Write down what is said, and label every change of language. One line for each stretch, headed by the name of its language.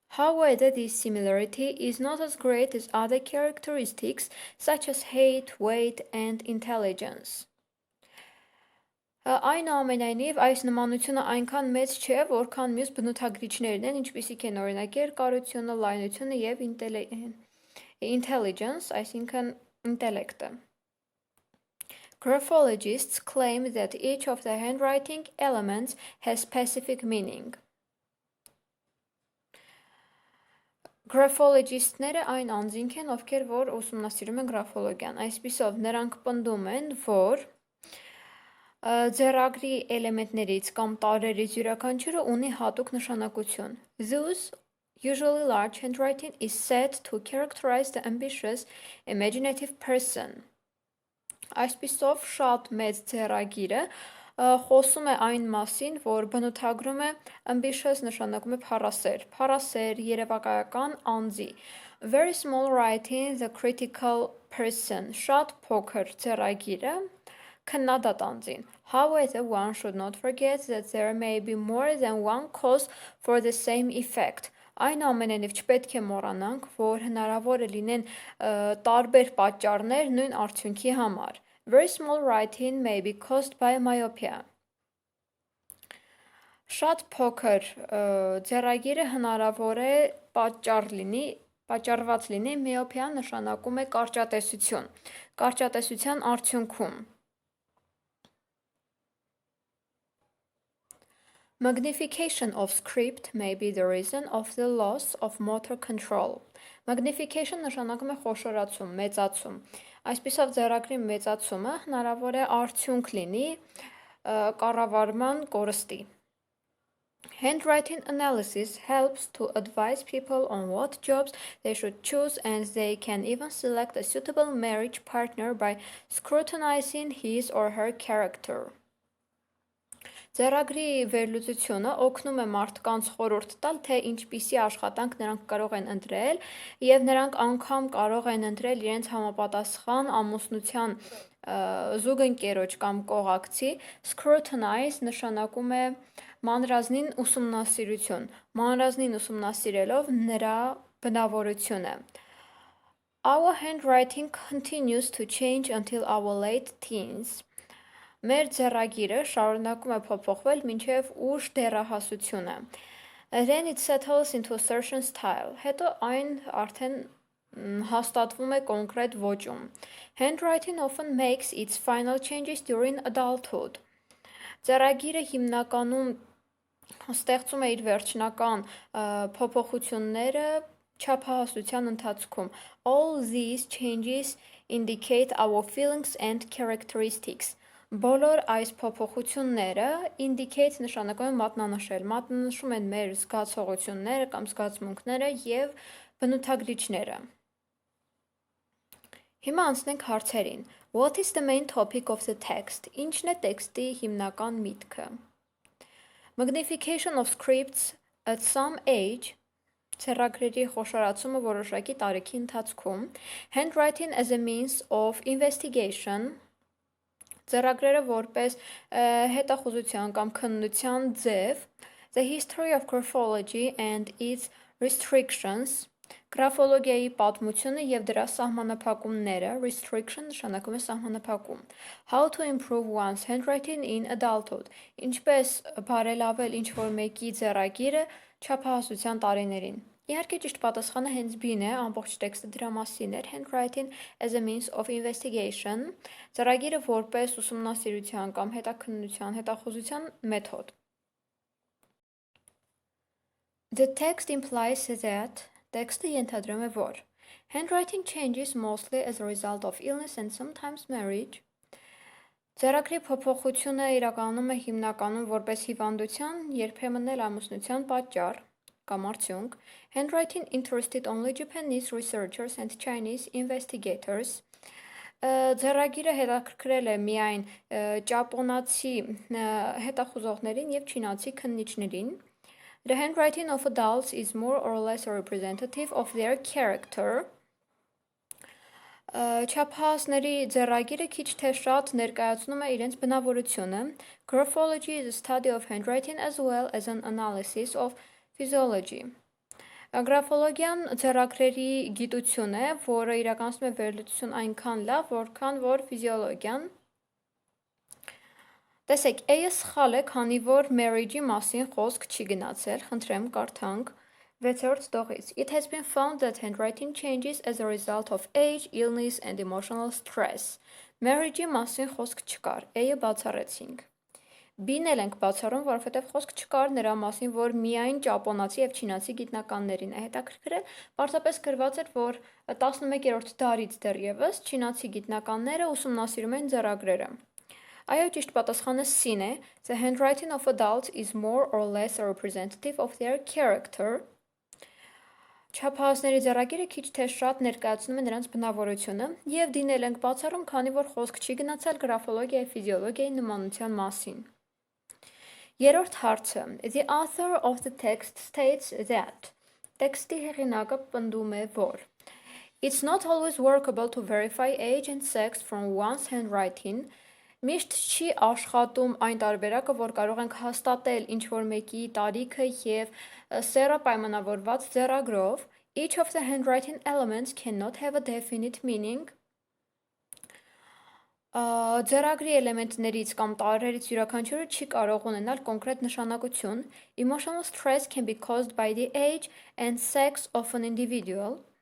English: However, this similarity is not as great as other characteristics such as height, weight and intelligence.
Armenian: Այնուամենայնիվ, այս նմանությունը այնքան մեծ չէ, որքան մյուս բնութագրիչներն են, ինչպիսիք են օրինակ երկարությունը, լայնությունը և intelligence, այսինքն ինտելեկտը.
English: Graphologists claim that each of the handwriting elements has specific meaning.
Armenian: Graphologists-ները այն անձինք են, ովքեր որ ուսումնասիրում են գրաֆոլոգիան. Այսպիսով, նրանք պնդում են, որ ձեռագրի էլեմենտներից կամ տարրերից յուրաքանչյուրը ունի հատուկ նշանակություն.
English: Thus, usually large handwriting is said to characterize the ambitious, imaginative person.
Armenian: Այսպիսով շատ մեծ ձեռագիրը խոսում է այն մասին, որ բնութագրում է ambitious նշանակում է փառասեր, երևակայական անձի.
English: Very small writing, the critical person,
Armenian: շատ փոքր ձեռագիրը, քննադատ անձին.
English: However, one should not forget that there may be more than one cause for the same effect.
Armenian: Այնուամենայնիվ չպետք է մոռանանք, որ հնարավոր է լինեն տարբեր պատճառներ նույն արդյունքի համար.
English: Very small writing may be caused by myopia.
Armenian: Շատ փոքր ձեռագիրը հնարավոր է պատճառված լինի, միոպիա նշանակում է կարճատեսություն, կարճատեսության արդյունքում։
English: Magnification of script may be the reason of the loss of motor control. Magnification
Armenian: նշանակում է խոշորացում, մեծացում։ Այսպիսով ձեռագրի մեծացումը հնարավոր է արդյունք լինի կառավարման կորստի։
English: Handwriting analysis helps to advise people on what jobs they should choose, and they can even select a suitable marriage partner by scrutinizing his or her character.
Armenian: Ձեռագրի վերլուծությունը օգնում է մարդկանց խորհուրդ տալ, թե ինչպիսի աշխատանք նրանք կարող են ընտրել, եւ նրանք անգամ կարող են ընտրել իրենց համապատասխան ամուսնության զուգընկերոջ կամ կողակցի։ Scrutinize նշանակում է մանրազնին ուսումնասիրություն, մանրազնին ուսումնասիրելով նրա բնավորությունը։
English: Our handwriting continues to change until our late teens.
Armenian: Մեր ձեռագիրը շարունակում է փոփոխվել մինչև ուշ դեռահասությունը։
English: Then it settles into a certain style.
Armenian: Հետո այն արդեն հաստատվում է կոնկրետ ոճում։
English: Handwriting often makes its final changes during adulthood.
Armenian: Ձեռագիրը հիմնականում ստեղծում է իր վերջնական փոփոխությունները չափահասության ընթացքում։
English: All these changes indicate our feelings and characteristics.
Armenian: Բոլոր այս փոփոխությունները indicate նշանակում են մատնանշել, մատնանշում են մեր զգացողությունները կամ զգացմունքները եւ բնութագրիչները։ Հիմա անցնենք հարցերին։
English: What is the main topic of the text?
Armenian: Ինչն է տեքստի հիմնական միտքը։
English: Magnification of scripts at some age.
Armenian: Ձեռագրերի խոշորացումը որոշակի տարիքի ընթացքում։
English: Handwriting as a means of investigation.
Armenian: Ձեռագրերը որպես հետախուզության կամ քննության ձև,
English: the history of graphology and its restrictions,
Armenian: գրաֆոլոգիայի պատմությունը եւ դրա սահմանափակումները, restriction նշանակում է սահմանափակում,
English: how to improve one's handwriting in adulthood,
Armenian: ինչպես բարելավել ինչ-որ մեկի ձեռագիրը չափահասության տարիներին։ Իհարկե ճիշտ պատասխանը հենց B-ն է, ամբողջ տեքստը դրա մասին էր,
English: handwriting as a means of investigation,
Armenian: ձեռագիրը որպես ուսումնասիրության կամ հետաքննության, հետախուզության մեթոդ։
English: The text implies that
Armenian: տեքստը ենթադրում է որ
English: handwriting changes mostly as a result of illness and sometimes marriage.
Armenian: Ձեռագրի փոփոխությունը իրականում է հիմնականում որպես հիվանդության, երբեմն էլ ամուսնության պատճառ կամ արդյունք։
English: Handwriting interested only Japanese researchers and Chinese investigators.
Armenian: Ձեռագիրը հետաքրքրել է միայն ճապոնացի հետախուզողներին եւ չինացի քննիչներին։
English: The handwriting of adults is more or less representative of their character.
Armenian: Չափահասների ձեռագիրը քիչ թե շատ ներկայացնում է իրենց բնավորությունը։
English: Graphology is a study of handwriting as well as an analysis of physiology.
Armenian: Գրաֆոլոգիան ձեռագրերի գիտություն է, որը իրականացնում է վերլուծություն այնքան լավ, որքան որ ֆիզիոլոգիան։ Տեսեք, A-ը սխալ է, քանի որ marriage-ի մասին խոսք չի գնացել, խնդրեմ կարդանք 6-րդ տողից։
English: It has been found that handwriting changes as a result of age, illness and emotional stress.
Armenian: Marriage-ի մասին խոսք չկար, A-ը բացառեցինք։ B-ն էլ ենք բացառում, որովհետև խոսք չկար նրա մասին, որ միայն ճապոնացի եւ չինացի գիտնականներին է հետաքրքրել, պարզապես գրված էր, որ 11-րդ դարից դեռևս չինացի գիտնականները ուսումնասիրում են ձեռագրերը։ Այո, ճիշտ պատասխանը C-ն է.
English: The handwriting of adults is more or less a representative of their character.
Armenian: Չափահասների ձեռագիրը քիչ թե շատ ներկայացնում է նրանց բնավորությունը եւ D-ն էլ ենք բացառում, քանի որ խոսք չի գնացել գրաֆոլոգիայի, ֆիզիոլոգիայի նմանության մասին։ Երրորդ հարցը.
English: The author of the text states that
Armenian: տեքստի հեղինակը պնդում է, որ
English: It's not always workable to verify age and sex from one's handwriting.
Armenian: Միշտ չի աշխատում այն տարբերակը, որ կարող ենք հաստատել ինչ-որ մեկի տարիքը և սեռը պայմանավորված ձեռագրով.
English: Each of the handwriting elements cannot have a definite meaning.
Armenian: Ձեռագրի էլեմենտներից կամ տարրերից յուրաքանչյուրը չի կարող ունենալ կոնկրետ նշանակություն.
English: Emotional stress can be caused by the age and sex of an individual.